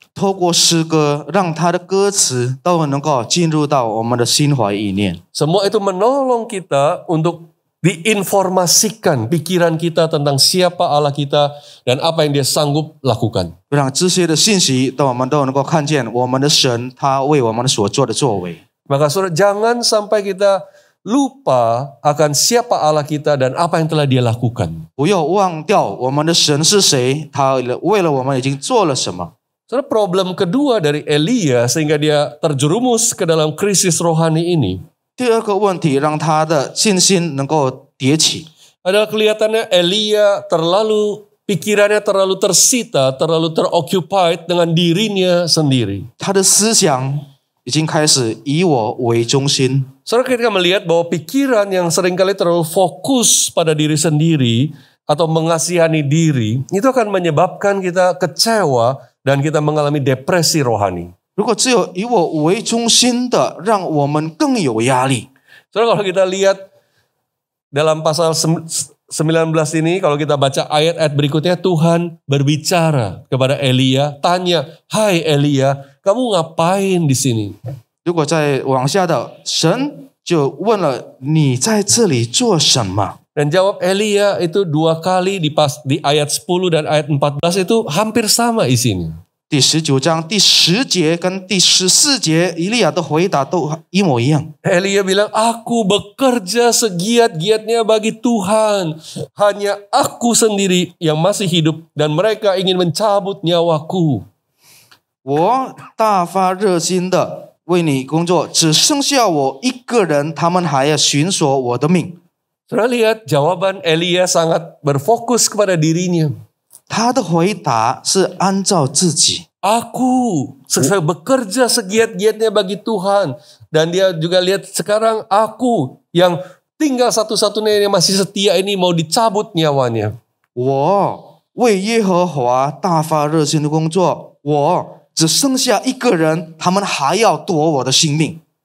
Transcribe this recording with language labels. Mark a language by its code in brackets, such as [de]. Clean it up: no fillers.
[zh] 透过诗歌，让他的歌词都能够进入到我们的心怀意念。 [id] Semua itu menolong kita untuk diinformasikan pikiran kita tentang siapa Allah kita dan apa yang dia sanggup lakukan. [zh] 让这些的信息，我们都能够看见我们的神他为我们所做的作为。 [id] Maka saudara, jangan sampai kita lupa akan siapa Allah kita dan apa yang telah dia lakukan. [zh] 不要忘掉我们的神是谁，他为了我们已经做了什么。 [id] Saudara, problem kedua dari Elia sehingga dia terjerumus ke dalam krisis rohani ini [zh] 第二个问题，让他的信心能够迭起， [id] adalah kelihatannya Elia pikirannya terlalu tersita, terlalu teroccupied dengan dirinya sendiri. [zh] 他的思想已经开始以我为中心。 [id] Saudara, ketika melihat bahwa pikiran yang seringkali terlalu fokus pada diri sendiri atau mengasihani diri, itu akan menyebabkan kita kecewa dan kita mengalami depresi rohani. [zh] 如果只有以我为中心的，让我们更有压力。 [id] Saudara, kalau kita lihat dalam pasal 19 ini, kalau kita baca ayat-ayat berikutnya, Tuhan berbicara kepada Elia, tanya, "Hai Elia, kamu ngapain di sini?" [zh] 如果再往下的，神就问了：“你在这里做什么？” [id] Dan jawab Elia itu 2 kali di ayat 10 dan ayat 14 itu hampir sama isinya. [zh] 第19章第10节跟第14节，以利亚的回答都一模一样。 [id] Elia bilang, "Aku bekerja segiat-giatnya bagi Tuhan. Hanya aku sendiri yang masih hidup dan mereka ingin mencabut nyawaku." [zh] 我大发热心的为你工作，只剩下我一个人，他们还要寻索我的命。 [id] Saudara lihat jawaban Elia sangat berfokus kepada dirinya. [zh] 他的回答是按照自己。 [id] Aku bekerja segiat-giatnya bagi Tuhan. Dan dia juga lihat sekarang aku yang tinggal satu-satunya yang masih setia ini mau dicabut nyawanya. [zh] 我为耶和华大发热心的工作，我只剩下一个人，他们还要夺我的性命。